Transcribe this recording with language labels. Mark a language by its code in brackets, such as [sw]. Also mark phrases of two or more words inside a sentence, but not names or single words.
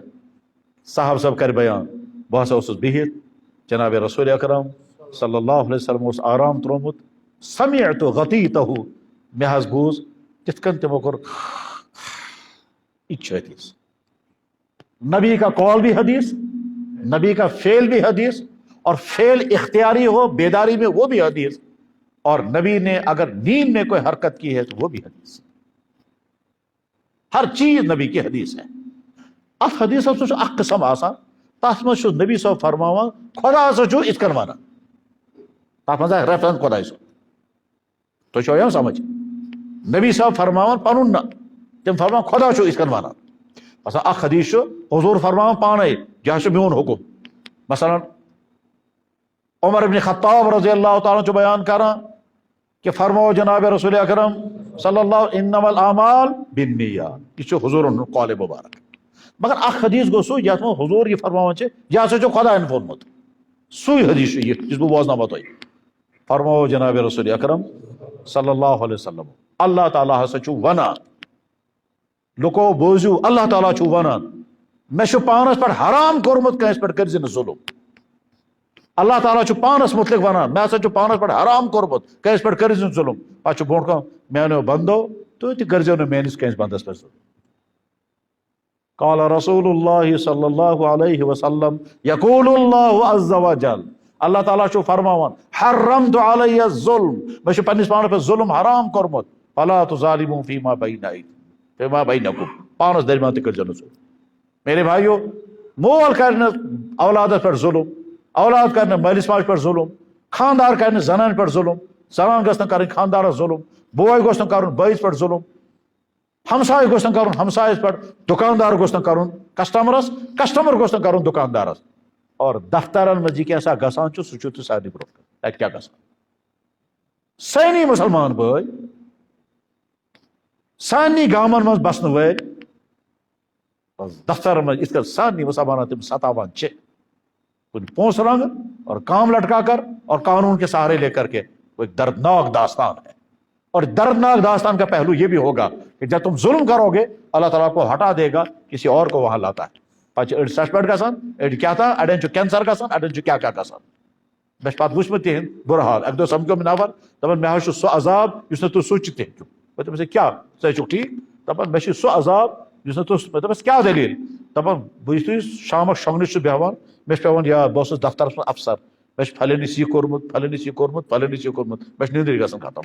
[ks] صاحب صاحب کرِ بیان بہٕ ہسا اوسُس بِہِتھ، جناب رسول اکرم [ar] صلی اللہ علیہ وسلم [ks] اوس آرام ترومُت، [ar] سمعت غطیتہ، [ks] مےٚ حظ بوٗز تِتھ کٔنۍ تمو کوٚر، یہ چھُ حدیث۔ [ur] نبی کا قول بھی حدیث، نبی کا فعل بھی حدیث، اور فعل اختیاری ہو بیداری میں وہ بھی حدیث، اور نبی نے اگر نیند میں کوئی حرکت کی ہے تو وہ بھی حدیث۔ ہر چیز نبی کی حدیث ہے۔ [ks] ات حدیث اخ قسم آسان، تس مز نبی صاحب فرماوان خدا ہسا چھُ یِتھ کٔنۍ ونان، تتھ منٛز آسہِ ریفرنس خداے صٲب۔ تُہۍ چھو یِوان سمجھ؟ نبی صاحب فرماوان پنُن نہ، تِم فرمان خدا چھُ یِتھ کٔنۍ ونان۔ مثلا اخ حدیث چھُ حضور فرماوان پانے یہِ چھُ میون حکم۔ مثلا عمر ابن خطاب [ar] رضی اللہ تعالیٰ [ks] چھُ بیان کران کہ فرمو جناب رسول اکرم [ar] صلی اللہ انما الاعمال بالنیات، [ks] یہ چھُ حضورن قول مبارک۔ مگر اخ حدیث گوٚو سُہ یتھ منٛز حضور یہ فرماوان چھِ یہِ ہسا چھُ خدایَن ووٚنمُت، سُے حدیث چھُ یہِ یُس بہٕ بوزناوو تۄہہِ۔ فرمو جناب رسول اکرم [ar] صلی اللہ علیہ وسلم [ks] اللہ تعالیٰ ہسا چھُ ونان، لُکو بوٗزِو اللہ تعالیٰ چھُ ونان مےٚ چھُ پانس پٮ۪ٹھ حرام کوٚرمُت کٲنٛسہِ پٮ۪ٹھ کٔرزِ نہٕ ظُلم۔ اللہ تعالیٰ چھُ پانس متعلق ونان مےٚ ہسا چھُ پانس پٮ۪ٹھ حرام کوٚرمُت کٲنٛسہِ پٮ۪ٹھ کٔرزِ نہٕ ظُلم۔ پتہٕ چھُ برونٛٹھ کُن میانیو بندو تُہۍ تہِ کٔرزیو نہٕ میٲنِس کٲنٛسہِ بندس پٮ۪ٹھ ظُلم۔ [ar] قال رسول اللہ صلی اللہ علیہ وسلم یقول اللہ عز وجل، [ks] اللہ تعالیٰ چھُ فرماوان [ar] حرمت علی الظلم، [ks] مےٚ چھُ پننس پانس پٮ۪ٹھ ظلم حرام کوٚرمُت، [ar] فلا تظالموا فیما بینکم، [ks] پانس درمیان تہِ کٔرزیو نہٕ ظلم۔ [ur] میرے بھائیو [ks] مول کرِ نہٕ اولادس پٮ۪ٹھ ظلم، اولاد کرِ نہٕ مٲلِس ماجہِ پٮ۪ٹھ ظلم، خاندار کرِ نہٕ زنانہِ پٮ۪ٹھ ظلم، زنان گٔژھ نہٕ کرٕنۍ خاندارس ظلم، بوے گوٚژھ نہٕ کرُن بٲیِس پٮ۪ٹھ ظلم، ہمساے گوٚژھ نہٕ کرُن ہمسایس پٮ۪ٹھ، دُکاندار گوٚژھ نہٕ کرُن کسٹمرس، کسٹمر گوٚژھ نہٕ کرُن دُکاندارس۔ اور دفترن منٛز یہِ کیٛاہ گژھان چھُ سُہ چھُو تُہۍ سارنٕے برونٛٹھ کَنۍ، تتہِ کیٛاہ گژھان؟ سٲنی مُسلمان بٲے، سارنٕے گامن منٛز بسنہٕ وٲلۍ دفترن منٛز یِتھ کٔنۍ سارنٕے مُسلمانن تِم ستاوان چھِ، کُنہِ پونٛسہٕ رنگہٕ [ur] اور کام لٹکا کر اور قانون کے سہارے لے کر کے، وہ ایک دردناک داستان ہے۔ اور دردناک داستان کا پہلو یہ بھی ہوگا کہ جب تم ظلم کرو گے اللہ تعالیٰ کو ہٹا دے گا، کسی اور کو وہاں لاتا ہے۔ [ks] پتہٕ چھِ أڑۍ سسپینڈ گژھان، أڑۍ کیٛاہ تھا، اڑٮ۪ن چھُ کینسر گژھان، اڑٮ۪ن چھُ کیٛاہ کیٛاہ گژھان۔ مےٚ چھُ پتہٕ وٕچھمُت تِہنٛد بُرٕ حال۔ اکہِ دۄہ سمکھیوم نفر دپان مےٚ حظ چھُ سُہ عذاب یُس نہٕ تُہۍ سوٗنٛچِتھ تہِ ہیٚکِو۔ بہٕ دوٚپمس ہے کیٛاہ، ژٕ چھُکھ ٹھیٖک؟ دپان مےٚ چھُ سُہ عذاب یُس نہٕ تُہۍ، بہٕ دوٚپمس کیٛاہ دٔلیٖل؟ دپان بہٕ یُتھُے شامس شۄنٛگنہِ چھُس بیٚہوان مےٚ چھُ پیٚوان یاد بہٕ اوسُس دفترس منٛز افسر، مےٚ چھُ پھلٲنِس یہِ کوٚرمُت پھلٲنِس یہِ کوٚرمُت پھلٲنِس یہِ کوٚرمُت، مےٚ چھِ نیٚنٛدٕرے گژھان ختم۔